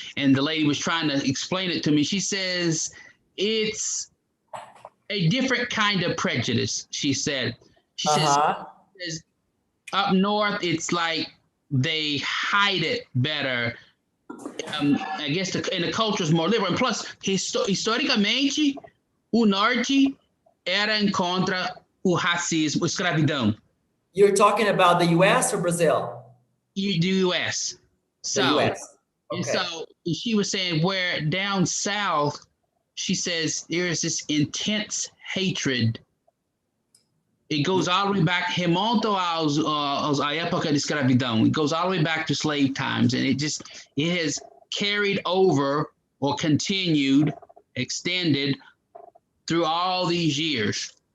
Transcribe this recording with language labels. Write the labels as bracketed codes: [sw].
[en] And the lady was trying to explain it to me. She says, it's a different kind of prejudice, she said. She says, up north, it's like they hide it better. I guess and the culture is more liberal. And plus, [pt] historicamente, o norte era contra o racismo, escravidão. [en] You're talking about the US or Brazil? The US. So, the US. Okay. And so she was saying where down south, she says there is this intense hatred. It goes all the way back, [pt] remonta à época de escravidão. [en] It goes all the way back to slave times, and it has carried over or continued, extended through all these years.